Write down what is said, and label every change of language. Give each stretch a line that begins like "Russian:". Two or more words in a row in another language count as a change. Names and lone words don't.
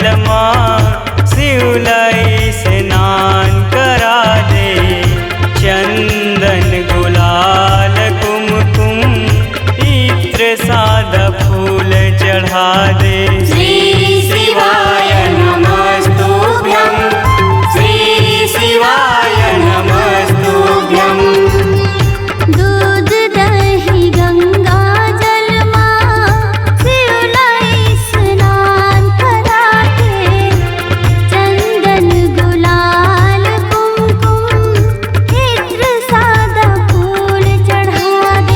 Chhattisgarhi: माँ शिवलाई स्नान करा दे, चंदन गुलाल कुमकुम इत्र सादा फूल चढ़ा दे।
Sanskrit: श्री शिवाय नमस्तुभ्यं, श्री शिवाय नमस्तुभ्यं।
Chhattisgarhi: दूध दही गंगा जल माँ शिवलाई स्नान करा के, चंदन गुलाल कुमकुम इत्र सादा फूल चढ़ा दे।